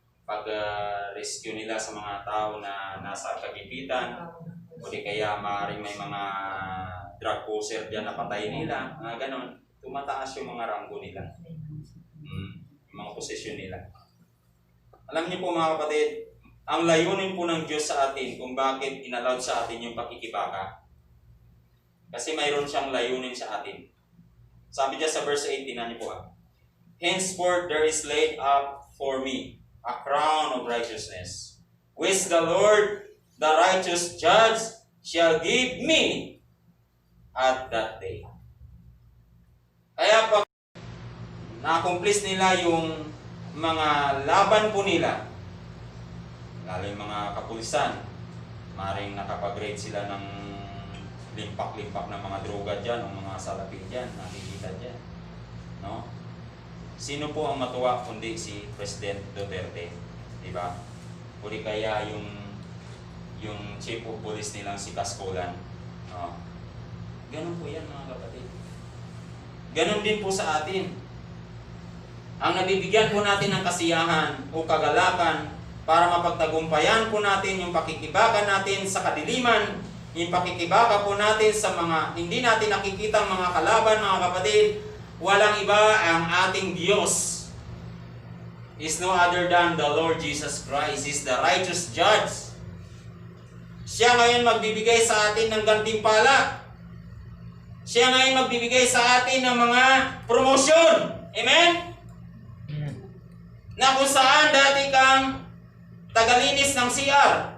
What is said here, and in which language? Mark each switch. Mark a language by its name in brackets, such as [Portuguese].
[Filipino] pag-rescue nila sa mga tao na nasa kagipitan, o di kaya maaaring may mga drug pusher dyan na patayin nila, mga ganon. Tumataas yung mga ranggo nila, yung mga posisyon nila. Alam niyo po mga kapatid, ang layunin po ng Diyos sa atin kung bakit inallowed sa atin yung pakikibaka. Kasi mayroon siyang layunin sa atin. Sabi niya sa [English] verse 18, [Filipino] niyo po [English] henceforth there is laid up for me a crown of righteousness, which the Lord, the righteous judge, shall give me at that day. [Filipino] Kaya pag na-accomplish nila yung mga laban po nila, lalo yung mga kapulisan, maring nakapag-rate sila ng limpak-limpak ng mga droga dyan, o mga salapi dyan, nakikita dyan. No? Sino po ang matuwa kundi si President Duterte? Diba? Kundi kaya yung chief of police nilang si Cascolan. No? Ganun po yan mga kapatid. Ganun din po sa atin. Ang nabibigyan po natin ng kasiyahan o kagalakan para mapagtagumpayan po natin yung pakikibaka natin sa kadiliman, yung pakikibaka po natin sa mga hindi natin nakikitang mga kalaban, mga kapatid, walang iba ang ating Diyos. [English] Is no other than the Lord Jesus Christ. Is the righteous judge. [Filipino] Siya ngayon magbibigay sa atin ng gantimpala. Siya ngayon magbibigay sa atin ng mga promosyon. Amen? Na kung saan dati kang tagalinis ng CR.